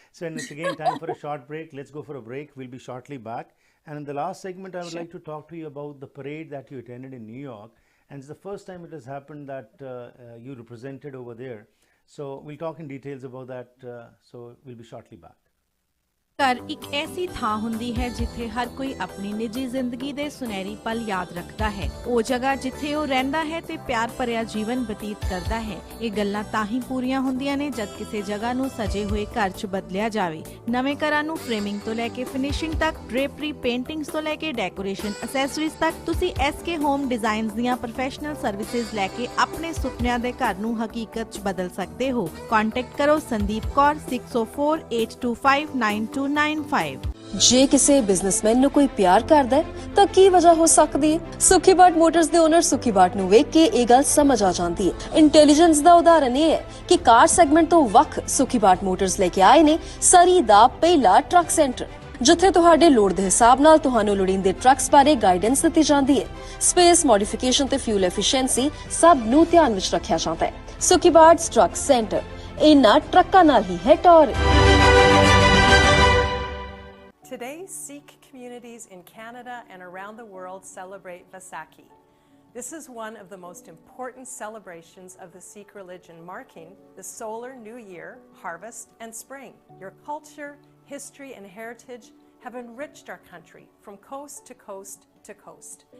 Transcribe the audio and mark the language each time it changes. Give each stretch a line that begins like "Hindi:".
English: So and it's again time for a short break. Let's go for a break. We'll be shortly back. And in the last segment, I would like to talk to you about the parade that you attended in New York. And it's the first time it has happened that you represented over there. So we'll talk in details about that. So we'll be shortly back.
Punjabi: ਘਰ ਇੱਕ ਐਸੀ ਥਾਂ ਹੁੰਦੀ ਹੈ ਜਿੱਥੇ ਹਰ ਕੋਈ ਆਪਣੀ ਨਿੱਜੀ ਜ਼ਿੰਦਗੀ ਦੇ ਸੁਨਹਿਰੀ ਪਲ ਯਾਦ ਰੱਖਦਾ ਹੈ। ਉਹ ਜਗ੍ਹਾ ਜਿੱਥੇ ਉਹ ਰਹਿੰਦਾ ਹੈ ਤੇ ਪਿਆਰ ਭਰਿਆ ਜੀਵਨ ਬਤੀਤ ਕਰਦਾ ਹੈ। ਇਹ ਗੱਲਾਂ ਤਾਂ ਹੀ ਪੂਰੀਆਂ ਹੁੰਦੀਆਂ ਨੇ ਜਦ ਕਿਸੇ ਜਗ੍ਹਾ ਨੂੰ ਸਜੇ ਹੋਏ ਘਰ 'ਚ ਬਦਲਿਆ ਜਾਵੇ। ਨਵੇਂ ਘਰਾਂ ਨੂੰ ਫਰੇਮਿੰਗ ਤੋਂ ਲੈ ਕੇ ਫਿਨਿਸ਼ਿੰਗ ਤੱਕ, ਡ੍ਰੇਪਰੀ, ਪੇਂਟਿੰਗਸ ਤੋਂ ਲੈ ਕੇ ਡੈਕੋਰੇਸ਼ਨ ਐਕਸੈਸਰੀਜ਼ ਤੱਕ ਤੁਸੀਂ SK ਹੋਮ ਡਿਜ਼ਾਈਨਸ ਦੀਆਂ ਪ੍ਰੋਫੈਸ਼ਨਲ ਸਰਵਿਸਿਜ਼ ਲੈ ਕੇ ਆਪਣੇ ਸੁਪਨਿਆਂ ਦੇ ਘਰ ਨੂੰ ਹਕੀਕਤ 'ਚ ਬਦਲ ਸਕਦੇ ਹੋ। ਕੰਟੈਕਟ ਕਰੋ ਸੰਦੀਪ ਕੌਰ 6048259295। ਜੇ ਕਿਸੇ ਬਿਜ਼ਨਸਮੈਨ ਨੂੰ ਕੋਈ ਪਿਆਰ ਕਰਦਾ ਹੈ ਤਾਂ ਕੀ ਵਜ੍ਹਾ ਹੋ ਸਕਦੀ ਹੈ? ਸੁਖੀ ਬਾਟ ਮੋਟਰਸ ਦੇ ਓਨਰ ਸੁਖੀ ਬਾਟ ਨੂੰ ਵੇਖ ਕੇ ਇਹ ਗੱਲ ਸਮਝ ਆ ਜਾਂਦੀ ਹੈ। ਇੰਟੈਲੀਜੈਂਸ ਦਾ ਉਦਾਹਰਨ ਇਹ ਹੈ ਕਿ ਕਾਰ ਸੈਗਮੈਂਟ ਤੋਂ ਵੱਖ ਸੁਖੀ ਬਾਟ ਮੋਟਰਸ ਲੈ ਕੇ ਆਏ ਨੇ ਸਰੀ ਦਾ ਪਹਿਲਾ ਟਰੱਕ ਸੈਂਟਰ, ਜਿੱਥੇ ਤੁਹਾਡੇ ਲੋੜ ਦੇ ਹਿਸਾਬ ਨਾਲ ਤੁਹਾਨੂੰ ਲੋੜੀਂਦੇ ਟਰੱਕਸ ਬਾਰੇ ਗਾਈਡੈਂਸ ਦਿੱਤੀ ਜਾਂਦੀ ਹੈ। ਸਪੇਸ, ਮੋਡੀਫਿਕੇਸ਼ਨ ਤੇ ਫਿਊਲ ਐਫੀਸ਼ੀਐਂਸੀ ਸਭ ਨੂੰ ਧਿਆਨ ਵਿੱਚ ਰੱਖਿਆ ਜਾਂਦਾ ਹੈ। ਸੁਖੀ ਬਾਟ ਟਰੱਕ ਸੈਂਟਰ ਇਹਨਾਂ ਟਰੱਕਾਂ ਨਾਲ ਹੀ ਹੈ ਟੌਰ।
English: Today, Sikh communities in Canada and around the world celebrate Vaisakhi. This is one of the most important celebrations of the Sikh religion, marking the solar new year, harvest, and spring. Your culture, history, and heritage have enriched our country from coast to coast to coast.